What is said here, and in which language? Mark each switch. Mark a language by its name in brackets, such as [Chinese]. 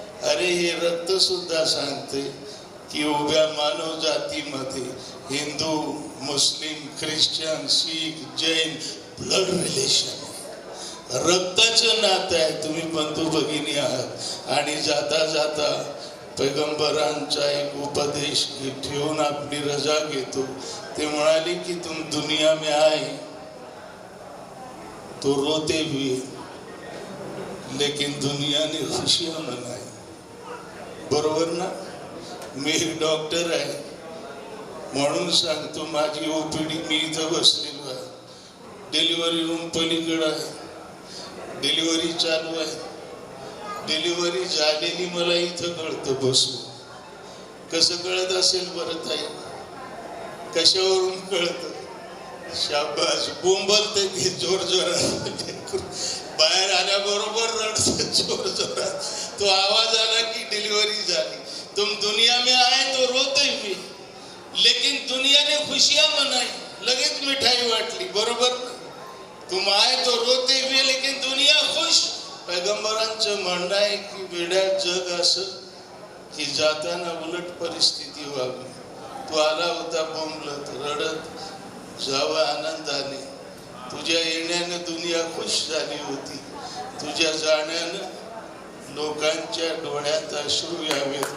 [Marathi] अरे हे रक्त सुद्धा सांगते की उभ्या मानव जातीमध्ये हिंदू, मुस्लिम, ख्रिश्चन, शीख, जैन ब्लड रिलेशन, रक्ताचं नातं आहे. तुम्ही बंधू भगिनी आहात. आणि जाता जाता पैगंबरांचा एक उपदेश ठेवून आपली रजा घेतो. ते म्हणाले की [Hindi] तुम दुनिया में आए तो रोते हुए लेकिन दुनिया ने खुशियां मनाई. [Marathi] बरोबर ना. मी एक डॉक्टर आहे म्हणून सांगतो, माझी ओपीडी, मी इथं बसलेलो आहे, डिलिव्हरी रूम पलीकडे आहे, डिलिव्हरी चालू आहे. डिलिव्हरी झालेली मला इथं कळतं बसून. कसं कळत असेल बरं ताई, कशावरून कळतं, शाबास, बोंबलते ते जोर जोरात, बाहेर आल्याबरोबर रडतं जोर जोरात. तो आवाज आला की डिलिव्हरी झाली. [Hindi] तुम दुनिया में आए तो रोते हुए लेकिन दुनिया ने खुशियां मनाई, [Marathi] लगेच मिठाई वाटली. बरोबर. [Hindi] तुम आए तो रोते हुए लेकिन दुनिया खुश. [Marathi] पैगंबरांचं म्हणणं आहे की वेड्या जग असं की जाताना उलट परिस्थिती व्हावी. तू आला होता बोंबलत, रडत, जावा आनंदाने. तुझ्या येण्याने दुनिया खुश झाली होती, तुझ्या जाण्यानं लोकांच्या डोळ्यात अश्रू यावेत.